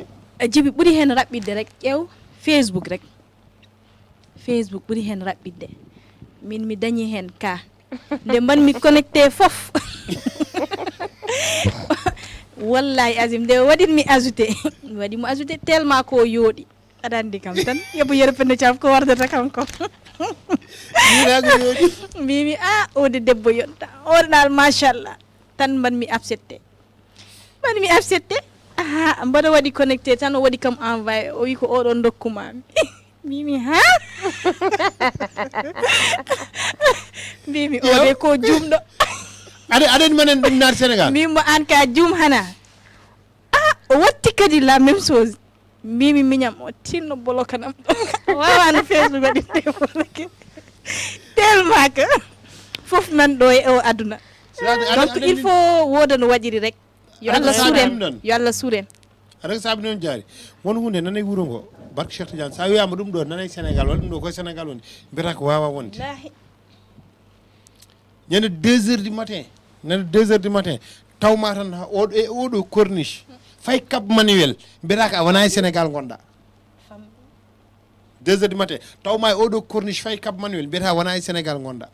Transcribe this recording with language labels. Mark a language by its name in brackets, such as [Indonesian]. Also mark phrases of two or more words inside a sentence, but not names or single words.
[Fula] jibi ɓuuri hen raɓɓidde rek ƴeew facebook rek facebook ɓuuri hen raɓɓidde min mi dañi hen ka nde mbanmi connecté foof [Arabic] wallahi azim [Fula] nde waɗinmi ajouté mi waɗimo ajouté tellement ko yooɗi aɗa andi kam tan yoɓo yerpende cam ko wardata kanko mirago yooɗi mbimi ode debbo yonta oɗonal machallah tan mbanmi accepté mbaɗa waɗi connecté tan o waɗi kam envoyé o wi ko oɗon dokkumami mbimi ha mbimi ode ko jumɗo aɗani manen ɗum naat Sénégal mbimo an ka jum hana o watti kadi [French] la même chose [Fula] mbimi miñam o tinno bolokanam wawano facebook waɗi bloqué [French] tellement que [Fula] foof nan ɗo e o aduna [French] donc il faut [Fula] woda no waɗiri rek yo Allah suuren aɗa saabi noon jaari won hunde nana e wuuro ngo barke Cheikh Tidiane sa wiyama ɗum ɗo nana e Sénégal walla ɗum ɗo koye Sénégal woni mbiyata ko wawa wonde ñande 2 [French] heures du matin [Fula] tawma tan oɗo corniche fay Cap Manuel mbiyata ko a wona e Sénégal gonɗa 2 [French] heures du matin [Fula] tawma e oɗo corniche fay Cap Manuel mbiyata wona e Sénégal gonɗa